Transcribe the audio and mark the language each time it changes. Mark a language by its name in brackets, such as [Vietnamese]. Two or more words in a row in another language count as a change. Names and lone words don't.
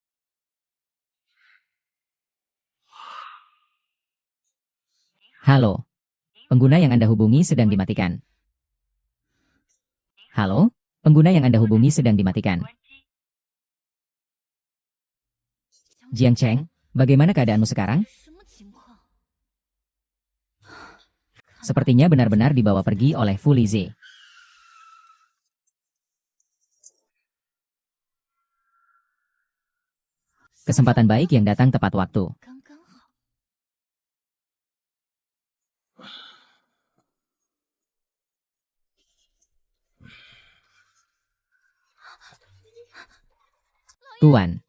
[Indonesian] Halo. Pengguna yang Anda hubungi sedang dimatikan. Halo. Pengguna yang Anda hubungi sedang dimatikan. Jiang Cheng, bagaimana keadaanmu sekarang? [Chinese] 什么情况？ [Indonesian] Sepertinya benar-benar dibawa pergi oleh Fu Lize. Kesempatan baik yang datang tepat waktu. [Chinese] 刚刚好。 [Indonesian] Tuan.